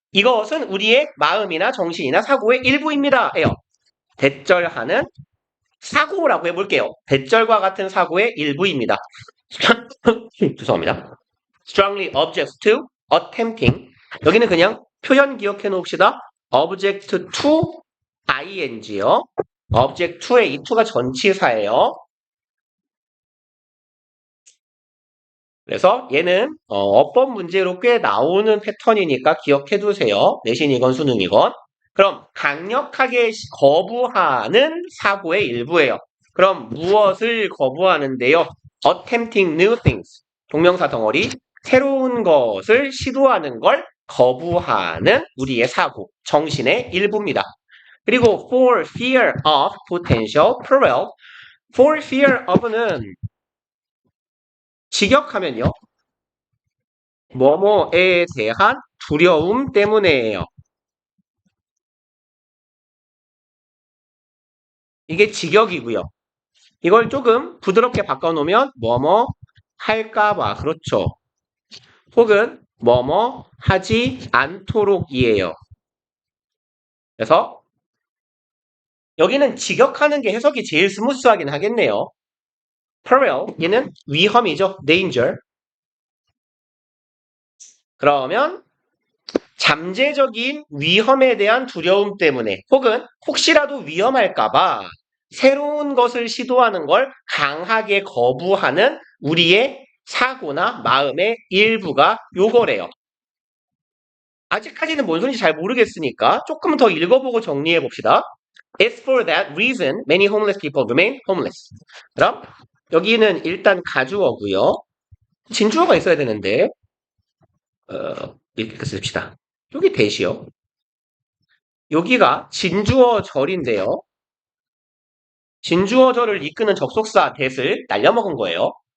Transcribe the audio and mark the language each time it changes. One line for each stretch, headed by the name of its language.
Korean: 이것은 우리의 마음이나 정신이나 사고의 일부입니다. 예요. 대절하는 사고라고 해볼게요. 대절과 같은 사고의 일부입니다. 죄송합니다.
English: Strongly objects to attempting.
Korean: 여기는 그냥 표현 기억해 놓읍시다. object to ing요. object to의 이 to가 전치사예요. 그래서 얘는 어법 문제로 꽤 나오는 패턴이니까 기억해 두세요. 내신이건 수능이건. 그럼 강력하게 거부하는 사고의 일부예요. 그럼 무엇을 거부하는데요?
English: Attempting new things.
Korean: 동명사 덩어리. 새로운 것을 시도하는 걸 거부하는 우리의 사고, 정신의 일부입니다. 그리고
English: for fear of potential peril. for fear of는
Korean: 직역하면요. 뭐뭐에 대한 두려움 때문에예요. 이게 직역이고요. 이걸 조금 부드럽게 바꿔놓으면 뭐뭐 할까봐 그렇죠. 혹은 뭐뭐 하지 않도록이에요. 그래서 여기는 직역하는 게 해석이 제일 스무스하긴 하겠네요. peril 얘는 위험이죠.
English: danger.
Korean: 그러면 잠재적인 위험에 대한 두려움 때문에 혹은 혹시라도 위험할까봐 새로운 것을 시도하는 걸 강하게 거부하는 우리의 사고나 마음의 일부가 요거래요. 아직까지는 뭔 소리인지 잘 모르겠으니까 조금 더 읽어보고 정리해 봅시다.
English: It's for that reason many homeless people remain homeless.
Korean: 그럼 여기는 일단 가주어고요. 진주어가 있어야 되는데 이렇게 씁시다. 여기 대시요. 여기가 진주어절인데요. 진주어절을 이끄는 접속사 that을 날려먹은 거예요.